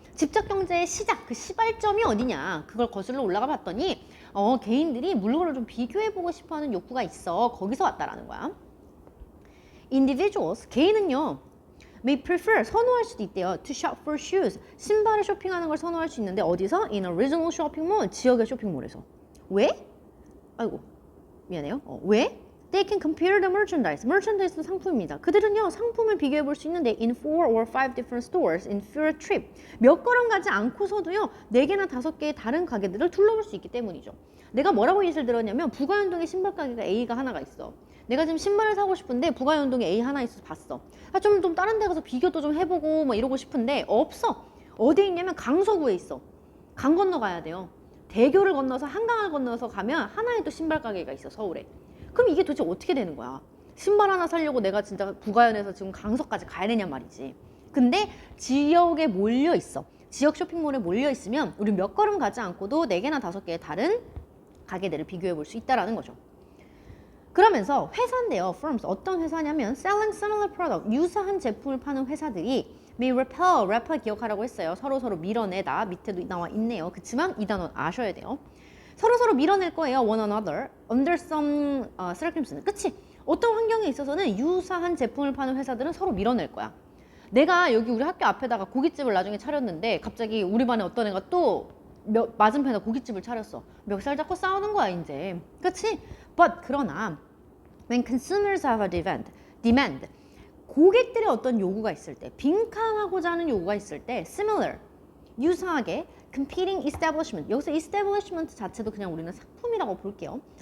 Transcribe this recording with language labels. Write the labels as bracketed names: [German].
[Korean] 직접 경제의 시작, 그 시발점이 어디냐? 그걸 거슬러 올라가 봤더니 개인들이 물건을 좀 비교해보고 싶어하는 욕구가 있어. 거기서 왔다라는 거야. individuals, 개인은요, [English] may prefer, [Korean] 선호할 수도 있대요. [English] to shop for shoes, [Korean] 신발을 쇼핑하는 걸 선호할 수 있는데 어디서? [English] in a regional shopping mall, [Korean] 지역의 쇼핑몰에서. 왜? 아이고, 미안해요. 왜? [English] They can compare the merchandise. [Korean] merchandise도 상품입니다. 그들은요, 상품을 비교해 볼 수 있는데 [English] in 4 or 5 different stores in fewer trip. [Korean] 몇 걸음 가지 않고서도요, 4개나 5개의 다른 가게들을 둘러볼 수 있기 때문이죠. 내가 뭐라고 예시를 들었냐면 부가연동에 신발 가게가 A가 하나가 있어. 내가 지금 신발을 사고 싶은데 부가연동에 A 하나 있어서 봤어. 좀 다른 데 가서 비교도 좀 해보고 뭐 이러고 싶은데 없어. 어디에 있냐면 강서구에 있어. 강 건너 가야 돼요. 대교를 건너서 한강을 건너서 가면 하나의 또 신발 가게가 있어, 서울에. 그럼 이게 도대체 어떻게 되는 거야? 신발 하나 사려고 내가 진짜 부가연에서 지금 강서까지 가야 되냔 말이지. 근데 지역에 몰려 있어. 지역 쇼핑몰에 몰려 있으면 우리 몇 걸음 가지 않고도 4개나 5개의 다른 가게들을 비교해 볼 수 있다는 거죠. 그러면서 회사인데요. firms, 어떤 회사냐면 [English] selling similar product, [Korean] 유사한 제품을 파는 회사들이 [English] may repel [Korean] 기억하라고 했어요. 서로 밀어내다. 밑에도 나와 있네요. 그치만 이 단어 아셔야 돼요. 서로 밀어낼 거예요. [English] one another under some circumstances. [Korean] 그치? 어떤 환경에 있어서는 유사한 제품을 파는 회사들은 서로 밀어낼 거야. 내가 여기 우리 학교 앞에다가 고깃집을 나중에 차렸는데 갑자기 우리 반에 어떤 애가 또 맞은편에 고깃집을 차렸어. 멱살 잡고 싸우는 거야 이제. 그치? But 그러나 [English] when consumers have a demand, [Korean] 고객들의 어떤 요구가 있을 때, 빈칸하고자 하는 요구가 있을 때 similar, 유사하게 [English] competing establishment, [Korean] 여기서 establishment 자체도 그냥 우리는 상품이라고 볼게요.